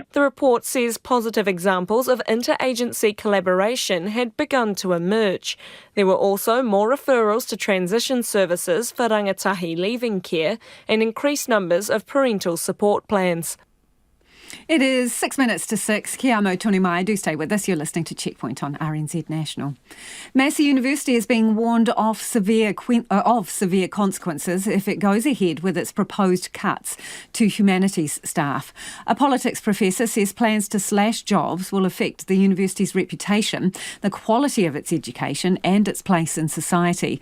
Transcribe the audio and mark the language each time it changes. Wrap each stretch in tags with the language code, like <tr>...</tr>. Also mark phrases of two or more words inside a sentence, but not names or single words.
<en>The report says positive examples of interagency collaboration had begun to emerge. There were also more referrals to transition services for rangatahi leaving care and increased numbers of parental support plans. It is 6 minutes to 6.</en> <mi>Kia amo tonu mai.</mi> <en>Do stay with us. You're listening to Checkpoint on RNZ National. Massey University is being warned of severe consequences if it goes ahead with its proposed cuts to humanities staff. A politics professor says plans to slash jobs will affect the university's reputation, the quality of its education and its place in society.</en>